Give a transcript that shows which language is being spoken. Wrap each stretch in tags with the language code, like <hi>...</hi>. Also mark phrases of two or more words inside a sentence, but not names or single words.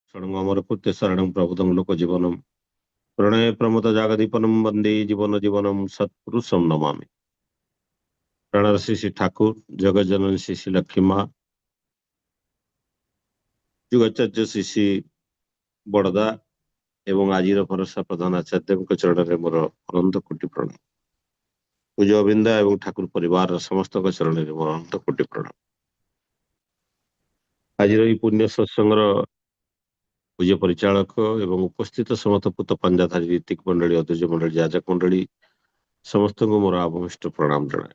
<sa>षडङ्ग अमरकृत्य शरणं प्रबुद्धं लोकजीवनं प्रणय प्रमोद जागदीपनं वन्दे जीवन जीवनं सत्पुरुषं नमामि।</sa> <or>ପ୍ରଣର ଶ୍ରୀ ଶ୍ରୀ ଠାକୁର ଜଗତ ଜନନୀ ଶ୍ରୀ ଶ୍ରୀ ଲକ୍ଷ୍ମୀ ମାଁ ଯୁଗାଚାର୍ଯ୍ୟ ଶ୍ରୀ ଶ୍ରୀ ବଡ଼ଦା ଏବଂ ଆଜିର ଭରସା ପ୍ରଧାନ ଆଚାର୍ଯ୍ୟଙ୍କ ଚରଣରେ ମୋର ଅନନ୍ତ କୋଟି ପ୍ରଣାମ। ପୂଜ୍ୟ ଅବିନ୍ଦା ଏବଂ ଠାକୁର ପରିବାରର ସମସ୍ତଙ୍କ ଚରଣରେ ମୋର ଅନନ୍ତ କୋଟି ପ୍ରଣାମ। ଆଜିର ଏହି ପୁଣ୍ୟ ସତ୍ସଙ୍ଗର ପୂଜ୍ୟ ପରିଚାଳକ ଏବଂ ଉପସ୍ଥିତ ସମସ୍ତ ପୂତ ପାଞ୍ଜାଧାରୀ ରୀତିକ ମଣ୍ଡଳୀ, ଅଧ୍ୟକ୍ଷ ମଣ୍ଡଳୀ, ଯାଜକ ମଣ୍ଡଳୀ ସମସ୍ତଙ୍କୁ ମୋର ଆଭମିଷ୍ଟ ପ୍ରଣାମ ଜଣାଏ।</or>